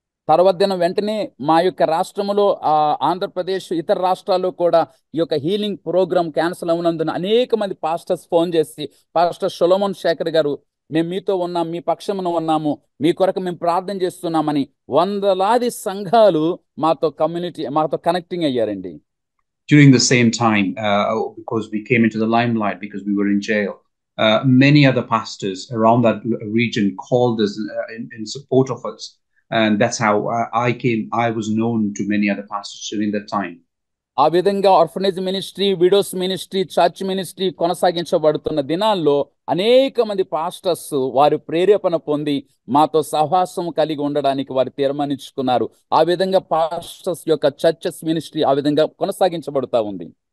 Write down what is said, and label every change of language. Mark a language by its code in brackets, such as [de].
[te] తర్వాత దినం వెంటనే మా యొక్క రాష్ట్రములో ఆంధ్రప్రదేశ్ ఇతర రాష్ట్రాల్లో కూడా ఈ యొక్క హీలింగ్ ప్రోగ్రామ్ క్యాన్సిల్ అవునందున అనేక మంది పాస్టర్స్ ఫోన్ చేసి, పాస్టర్ సొలొమన్ శేఖర్ గారు, మేము మీతో ఉన్నాం, మీ పక్షమున ఉన్నాము, మీ కొరకు మేము ప్రార్థన చేస్తున్నామని వందలాది సంఘాలు మాతో కనెక్టింగ్ అయ్యారండి. [en] During the same time, because we came into the limelight because we were in jail, many other pastors around that region called us in support of us. And that's how I was known to many other pastors during that time. [te] ఆ విధంగా orphanage ministry, widows ministry, church ministry కొనసాగించబడుతున్న దినాల్లో అనేక మంది pastors వారి ప్రేరేపణ పొంది మాతో సహవాసం కలిగి ఉండడానికి వారు తీర్మానించుకున్నారు. ఆ విధంగా పాస్టర్స్ యొక్క చర్చెస్ మినిస్ట్రీ ఆ విధంగా కొనసాగించబడుతూ ఉంది.